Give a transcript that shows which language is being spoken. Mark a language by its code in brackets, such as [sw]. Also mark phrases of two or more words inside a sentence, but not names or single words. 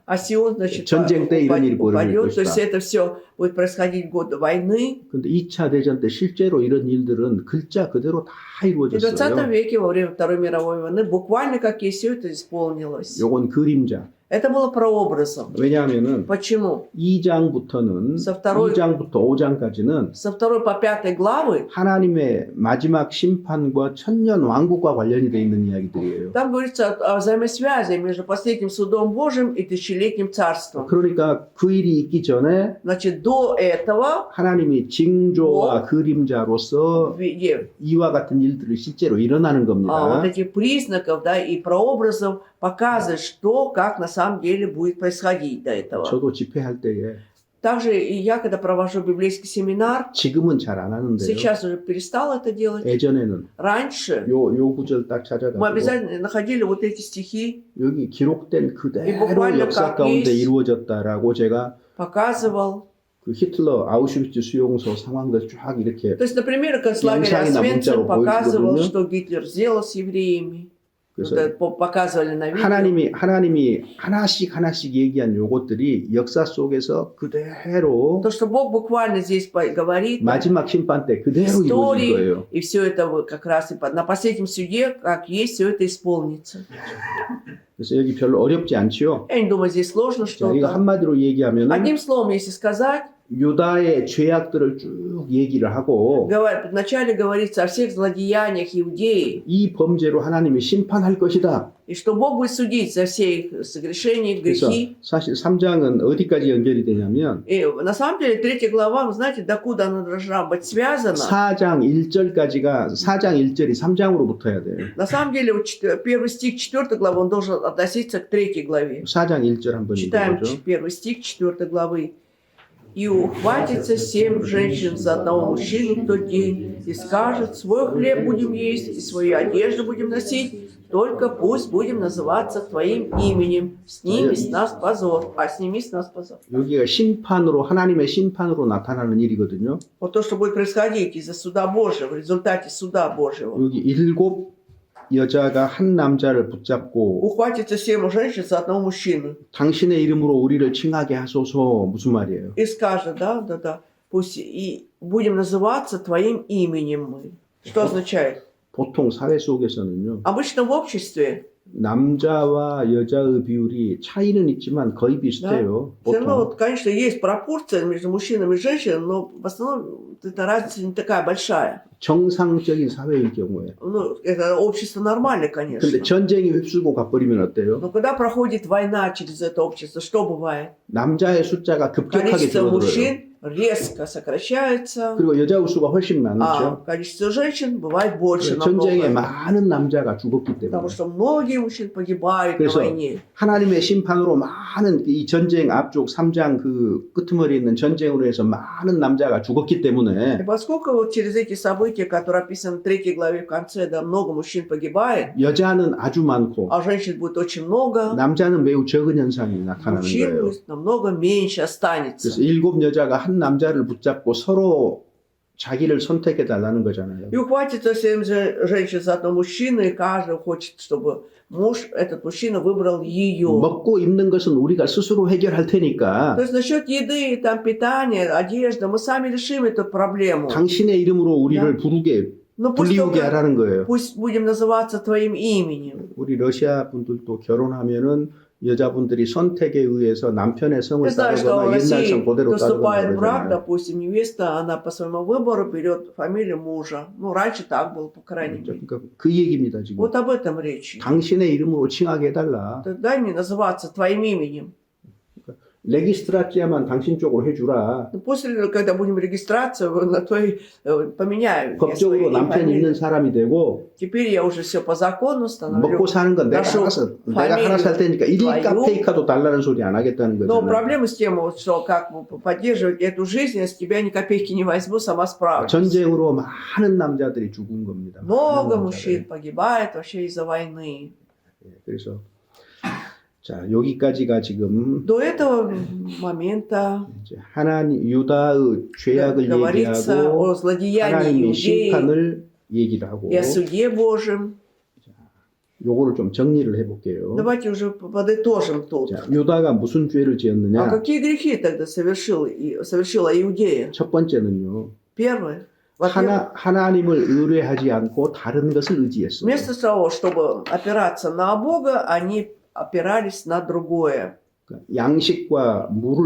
[ru] А Сион, значит, [ko] 전쟁 때 이런 일이 벌어질 [ru] упадет. То [ko] 것이다. [ru] есть это все будет происходить в год войны. [ko] 근데 2차 대전 때 실제로 이런 일들은 글자 그대로 다 [ru] И в 20 [ko] 이루어졌어요. [ru] веке, во время Второй мировой войны, буквально как есть, все это исполнилось. [ko] 요건 그림자. [ru] Это было прообразом. [ko] 왜냐하면은 [ru] Почему? [ko] 2장부터는 [ru] Со второй- [ko] 2장부터 5장까지는 [ru] Со 2 по 5 главы [ko] 하나님의 마지막 심판과 천년 왕국과 관련이 돼 있는 이야기들이에요. [ru] там говорится о взаимосвязи между последним судом Божьим и тысячелетним царством. [ko] 그러니까 그 일이 있기 전에 [ru] Значит, до этого [ko] 하나님이 징조와 그림자로서 [ru] в виде [ko] 이와 같은 일들이 실제로 일어나는 [ru] вот [ko] 겁니다. [ru] этих признаков, да, и прообразов показывает, что, как на самом деле будет происходить до этого. [ko] 저도 집회할 때에 [ru] Также и я, когда провожу библейский семинар, [ko] 지금은 잘 안 하는데요. [ru] сейчас уже перестала это делать. [ko] 예전에는 [ru] Раньше [ko] 요 구절 딱 [ru] мы [ko] 찾아가지고 [ru] обязательно находили вот эти стихи, [ko] 여기 기록된 그대로 [ru] bukvalno [ko] 역사 [ru] как [ko] 가운데 [ru] есть. [ko] 이루어졌다라고 제가 [ru] показывал. [ko] 그 히틀러 아우슈비츠 수용소 상황들 쫙 이렇게 [ru] То есть, например, концлагерь [ko] 영상이나 [ru] Освенцим [ko] 문자로 [ru] показывал, [ko] 보여주거든요. [ru] что Гитлер сделал с евреями. [ko] 그래서 [ru] показывали на видео. [ko] 하나님이 하나씩 얘기한 요것들이 역사 속에서 그대로 [ru] То, что Бог буквально здесь говорит, [ko] 마지막 심판 때 그대로 이루어질 [ru] истории, [ko] 거예요. [ru] и все это вот как раз на последнем суде, как есть, все это исполнится. [ko] 그래서 여기 별로 어렵지 않지요. [ru] Я не думаю, здесь сложно [ko] 자, 이거 [ru] что-то. [ko] 한마디로 얘기하면 [ru] Одним словом, если сказать, [ko] 유다의 죄악들을 쭉 얘기를 하고 [ru] вначале говорится о всех злодеяниях Иудеи, [ko] 이 범죄로 하나님이 심판할 것이다. [ru] и что Бог будет судить за все их согрешения, [ko] 그래서 [ru] грехи. [ko] 사실 3장은 어디까지 연결이 되냐면 [ru] И на самом деле 3 глава, вы знаете, докуда она должна быть связана? [ko] 4장 1절까지가 4장 1절이 3장으로 붙어야 돼요. [ru] На самом деле, вот первый стих 4 главы, он должен относиться к 3 главе. [ko] 4장 1절 한번 [ru] Читаем [ko] 읽어보죠. [ru] первый стих 4 главы. «И ухватится 7 женщин за одного мужчину в тот день, и скажет, свой хлеб будем есть, и свою одежду будем носить, только пусть будем называться Твоим именем. Сними с нас позор». А сними с нас позор. [ko] 여기가 심판으로 하나님의 심판으로 나타나는 일이거든요. [ru] Вот то, что будет происходить из-за суда Божьего, в результате суда Божьего. [ko] 여기 7 여자가 한 남자를 붙잡고 [ru] Ухватится 7 женщин за одного мужчину. [ko] 당신의 이름으로 우리를 칭하게 하소서 무슨 말이에요? [ru] И скажет, да, пусть и будем называться Твоим именем мы. Что означает? [ko] 보통 사회 속에서는요. [ru] Обычно в обществе, [ko] 남자와 여자의 비율이 차이는 있지만 거의 비슷해요. [ru] все равно, [ko] 보통. [ru] вот, конечно, есть пропорция между мужчинами и женщинами, но в основном эта разница не такая большая. [ko] 정상적인 사회일 경우에. [ru] Ну, это общество нормально, [ko] 근데 [ru] конечно. [ko] 전쟁이 휩쓸고 가버리면 어때요? [ru] Но когда проходит война через это общество, что бывает? [ko] 남자의 숫자가 급격하게 [ru] Количество [ko] 줄어들어요. [ru] мужчин резко сокращается, [ko] 그리고 여자 수가 훨씬 [ru] а [ko] 많죠. [ru] количество женщин бывает больше [ko] 전쟁에 [ru] намного. [ko] 많은 남자가 죽었기 때문에. [ru] Потому что многие мужчин погибают на [ko] 그래서 [ru] войне. [ko] 하나님의 심판으로 많은 이 전쟁 앞쪽 3장 그 끄트머리에 있는 전쟁으로 해서 많은 남자가 죽었기 [ru] И [ko] 때문에 [ru] поскольку вот через эти события, которые описаны в 3 главе в конце, да, много мужчин погибает, [ko] 여자는 아주 많고 [ru] а женщин будет очень много, [ko] 남자는 매우 적은 현상이 나타나는 [ru] мужчин [ko] 거예요. [ru] будет намного меньше останется. [ko] 그래서 7 여자가 한 남자를 붙잡고 서로 자기를 선택해 달라는 거잖아요. [ru] И ухватится 7 женщин за одного мужчину, и каждый хочет, чтобы муж, этот мужчина выбрал ее. [ko] 먹고 입는 것은 우리가 스스로 해결할 테니까 [ru] То есть насчет еды, там, питания, одежды, мы сами решим эту проблему. [ko] 당신의 이름으로 우리를 부르게 [ru] Но пусть, [ko] 불리우게 [ru] только, [ko] 하라는 거예요. [ru] пусть будем называться твоим именем. [ko] 우리 러시아 분들도 결혼하면은 여자분들이 선택에 의해서 남편의 성을 [ru] Я знаю, что [ko] 따르거나 [ru] в [ko] 옛날 [ru] России [ko] 성 그대로 [ru] вступает в [ko] 따르거나 [ru] брак, [ko] 그러잖아요. [ru] допустим, невеста, она по своему выбору берет фамилию мужа. Ну, раньше так было, по крайней мере. [ko] 그러니까 그 얘기입니다 지금. [ru] Вот об этом речь. [ko] 당신의 이름으로 칭하게 해달라. [ru] Дай мне называться твоим именем. [ko] 레기스트라치아만 당신 쪽으로 해주라. [ru] Ну, после, когда будем регистрацию, на твой поменяю. я [ko] 법적으로 [ru] свою [ko] 남편 [ru] фамилию. [ko] 있는 사람이 되고 [ru] Теперь я уже все по закону становлю. [ko] 먹고 사는 건 내가 [ru] нашу [ko] 알아서 내가 [ru] фамилию [ko] 하나 살 테니까 [ru] твою. [ko] 1카 페이카도 달라는 소리 안 하겠다는 [ru] Но [ko] 거잖아요. [ru] проблема с тем, вот, что как поддерживать эту жизнь, я с тебя ни копейки не возьму, сама справлюсь. [ko] 전쟁으로 많은 남자들이 죽은 겁니다. [ru] Много [ko] 많은 [ru] мужчин [ko] 남자들이. [ru] погибает вообще из-за войны. [ko] 예, 그래서 자 여기까지가 지금 [ru] До этого момента [ko] 이제 하나님 유다의 죄악을 [ru] говорится [ko] 얘기하고 [ru] о злодеянии [ko] 하나님의 [ru] иудеи [ko] 심판을 얘기를 하고 [ru] и о суде Божьем. [ko] 요거를 좀 정리를 해볼게요. [ru] Давайте уже подытожим тут. [ko] 자, 유다가 무슨 죄를 [ru] А [ko] 지었느냐? [ru] какие грехи тогда совершила Иудея? [ko] 첫 번째는요. [ru] Первое. Во-первых, [ko] 하나님을 의뢰하지 않고 다른 것을 의지했어요. [ru] вместо того, чтобы опираться на Бога, они опирались на другое. [ko] 그러니까 양식과 물을